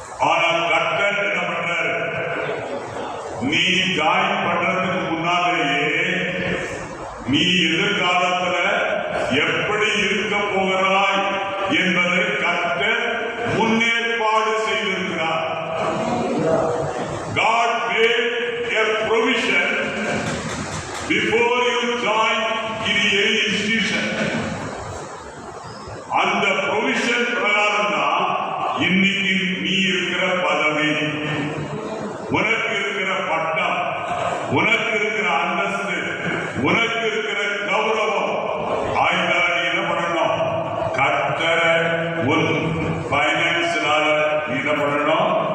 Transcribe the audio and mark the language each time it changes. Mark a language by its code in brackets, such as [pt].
[ta] ஆனால் கர்த்தர் என்ன பண்றாரு? நீ ஜாயின் பண்றதுக்கு முன்னாலேயே நீ எதிர்காலத்துல எப்படி இருக்க போகிறாய் என்பதை கர்த்தர் முன்னேற்பாடு செய்திருக்கிறார். [en] God made a provision before you join in any institution. [ta] அந்த ப்ரொவிஷன் பிரகாரம் தான் இன்னைக்கு நீ இருக்கிற பதவி, உனக்கு இருக்கிற பட்டம், உனக்கு இருக்கிற அந்தஸ்து, உனக்கு இருக்கிற கௌரவம். ஆயினால நீ என்ன பண்ணணும்? கர்த்தரை உன் பைனான்ஸ்னால நீ என்ன பண்ணணும்?